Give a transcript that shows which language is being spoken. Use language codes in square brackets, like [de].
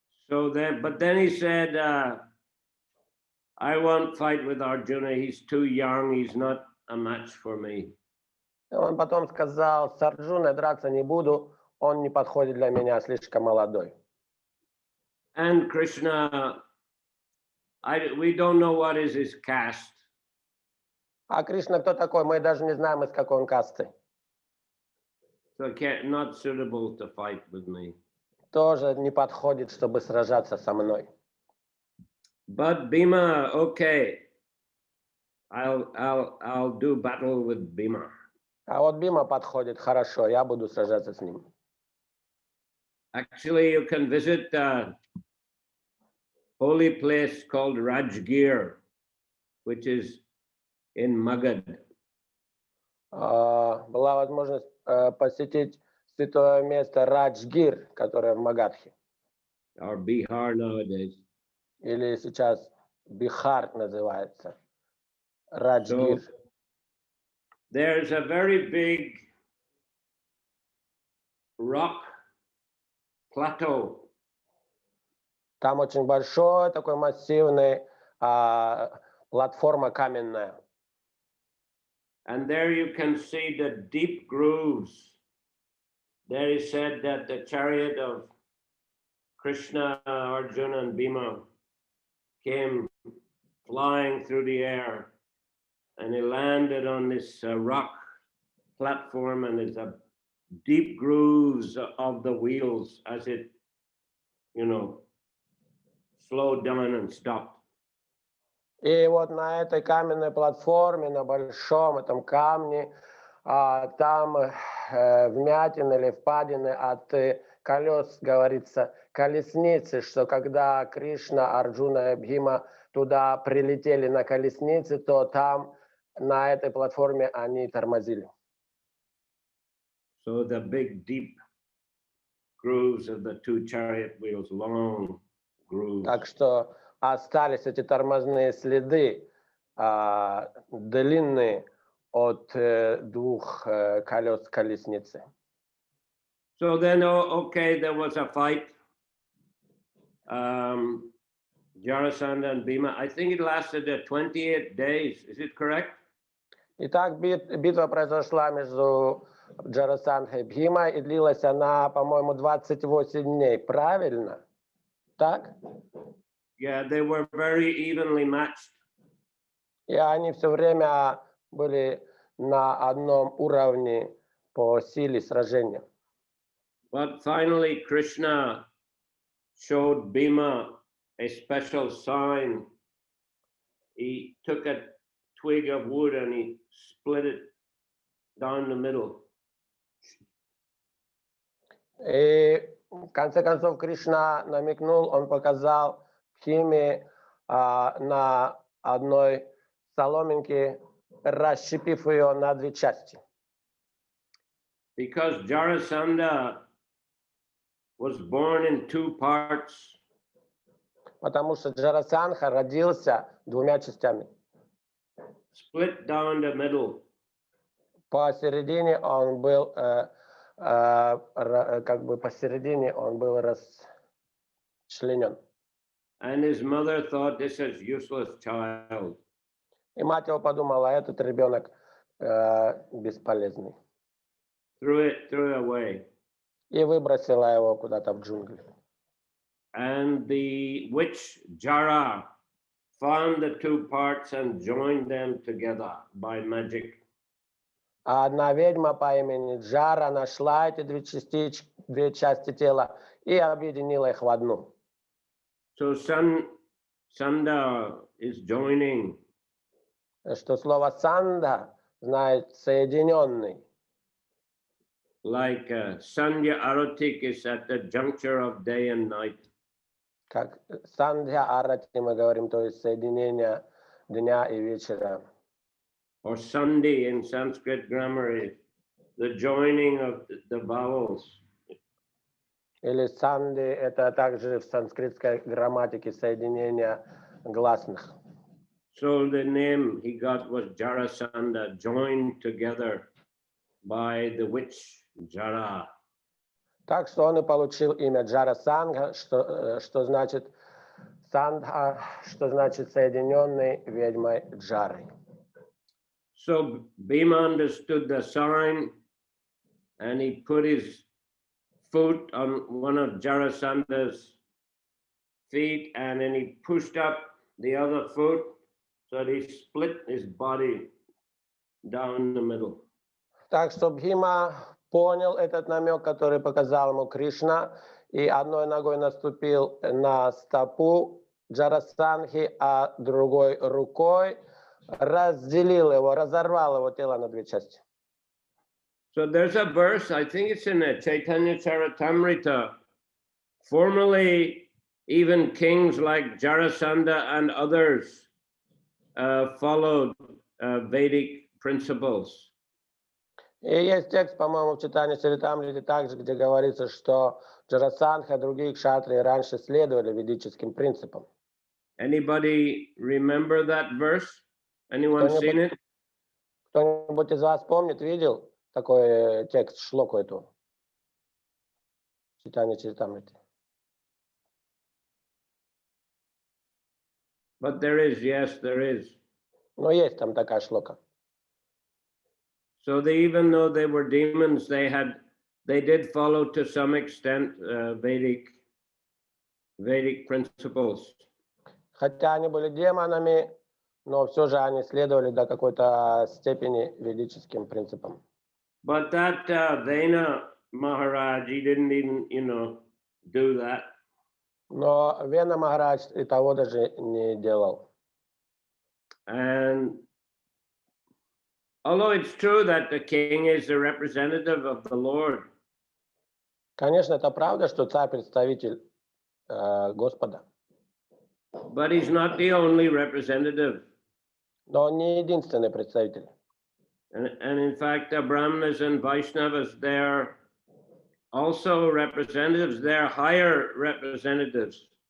[en] So but then he said, I won't fight with Arjuna. He's too young. He's not a match for me. [ru] Он потом сказал, с Арджуной драться не буду, он не подходит для меня, слишком молодой. [en] And Krishna, we don't know what is his caste. [ru] А Кришна кто такой? Мы даже не знаем, из какой он касты. [en] So not suitable to fight with me. [ru] Тоже не подходит, чтобы сражаться со мной. [en] But Bhima, okay, I'll do battle with Bhima. [ru] А вот Бима подходит, хорошо, я буду сражаться с ним. [en] Actually, you can visit a holy place called Rajgir, which is in Magad. [ru] Была возможность посетить святое место Раджгир, которое в Магадхе. [en] Or Bihar nowadays. [ru] Или сейчас Бихар называется. Раджгир. [en] So, there's a very big rock plateau. [ru] Там очень большой, такой массивный, платформа каменная. [en] And there you can see the deep grooves. There is said that the chariot of Krishna, Arjuna, and Bhima came flying through the air, and he landed on this rock platform, and there's a deep grooves of the wheels as it, slowed down and stopped. [ru] И вот на этой каменной платформе, на большом этом камне, там вмятины или впадины от колес, говорится, колесницы, что когда Кришна, Арджуна и Бхима туда прилетели на колеснице, то там на этой платформе они тормозили. [en] So the big deep grooves of the two chariot wheels, long grooves. [ru] Так что остались эти тормозные следы, длинные от двух колес колесницы. [en] So then, okay, there was a fight. Jarasandha and Bhima. I think it lasted 28 days. Is it correct? [ru] Итак, битва произошла между Джарасандхой и Бхимой, и длилась она, по-моему, 28 дней. Правильно? Так? [en] Yeah, they were very evenly matched. [ru] И они все время были на одном уровне по силе сражения. [en] But finally, Krishna showed Bhima a special sign. He took a twig of wood and he split it down the middle. [ru] И в конце концов Кришна намекнул, он показал Бхиме на одной соломинке, расщепив ее на две части. [en] Because Jarasandha was born in two parts. [ru] Потому что Джарасандха родился двумя частями. [en] Split down the middle. [ru] Посередине он был, как бы посередине он был расчленен. [en] And his mother thought this is useless child. [ru] И мать его подумала, этот ребенок бесполезный. [en] Threw it away. [ru] И выбросила его куда-то в джунгли. [en] And the witch Jara found the two parts and joined them together by magic. [ru] А одна ведьма по имени Джара нашла эти две части тела и объединила их в одну. [en] So Sanda is joining. [ru] Что слово «санда» значит «соединенный». [en] like Sandhya Aratik is at the juncture of day and night. [ru] Как сандхья арати мы говорим, то есть соединение дня и вечера. [en] Or Sandhi in Sanskrit grammar is the joining of the vowels. [ru] Или санди — это также в санскритской грамматике соединение гласных. [en] So the name he got was Jarasandha, joined together by the witch Jara. [ru] Так что он и получил имя Джарасангха, что значит сандха, что значит соединенный ведьмой Джарой. [en] So Bhima understood the sign and he put his foot on one of Jarasandha's feet and then he pushed up the other foot so that he split his body down the middle. [ru] Так что Бхима понял этот намек, который показал ему Кришна, и одной ногой наступил на стопу Джарасангхи, а другой рукой разделил его, разорвал его тело на две части. [en] So there's a verse, I think it's in the Chaitanya Charitamrita. Formerly, even kings like Jarasandha and others followed Vedic principles. [ru] И есть текст, по-моему, в Чайтанья Чаритамрите также, где говорится, что Джарасандха и другие кшатрии раньше следовали ведическим принципам. [en] Anybody remember that verse? Anyone seen it? [ru] Кто-нибудь из вас помнит, видел такой текст, шлоку эту? Чайтанья Чаритамрите. [en] But there is, yes, there is. [ru] Но есть там такая шлока. [en] So they, even though they were demons, they did follow to some extent Vedic principles. [ru] Хотя они были демонами, но все же они следовали до какой-то степени ведическим принципам. [en] But that Vena Maharaj, he didn't even, do that. [ru] Но Вена Махарадж и того даже не делал. [en] And although it's true that the king is the representative of the Lord, [ru] Конечно, это правда, что царь представитель Господа, [en] but he's not the only representative. [ru] но он не единственный представитель. [en] And in fact, the Brahmanas and Vaishnavas, they're also representatives, they're higher representatives.